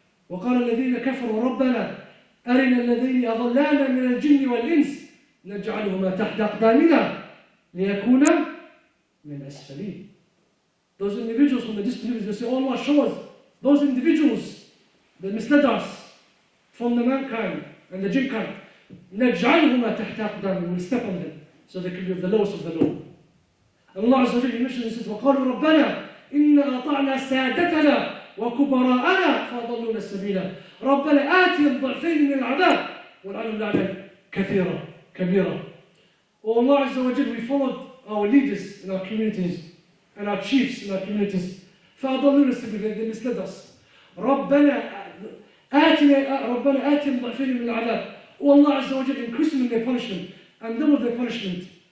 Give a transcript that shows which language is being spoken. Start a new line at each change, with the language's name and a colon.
Arabic: وَقَالَ الَّذِينَ كَفَرُوا رَبَّنَا أَرِنَا الَّذِينَ أَضَلَّانَا مِنَ الْجِنِّ وَالْإِنسِ نَجْعَلُهُمَا تَحْتَ أَقْدَامِنَا لِيَكُونَ مِنْ أَسْفَلِينَ.
English: Those individuals from the disbelievers, they say, oh Allah, show us those individuals that misled us from the mankind and the jinn kind.
Arabic: نَجْعَلُهُمَا تَحْتَ أَقْدَامِنَا.
English: We'll step on them so they can be of the lowest of the low. And Allah Azza wa Jalla, He mentions and says,
Arabic: وَقَالُوا رَبَّنَا إِنَّا أَطَعْنَا سَادَتَنَا وَكُبَرَاءَنَا فَأَضَلُّونَا السَّبِيلَ رَبَّنَا آتِهِمْ ضِعْفَيْنِ مِنَ الْعَذَابِ وَالْعَنْهُمْ لَعْنًا كَبِيرًا.
English: Oh Allah Azza wa Jalla, we followed our leaders in our communities and our chiefs in our communities.
Arabic: فَأَضَلُّونَا السَّبِيلَ.
English: They misled us.
Arabic: رَبَّنَا آتِهِمْ ضِعْفَيْنِ مِنَ الْعَذَابِ.
English: Oh Allah Azza wa Jalla, increase them in their punishment and double their punishment.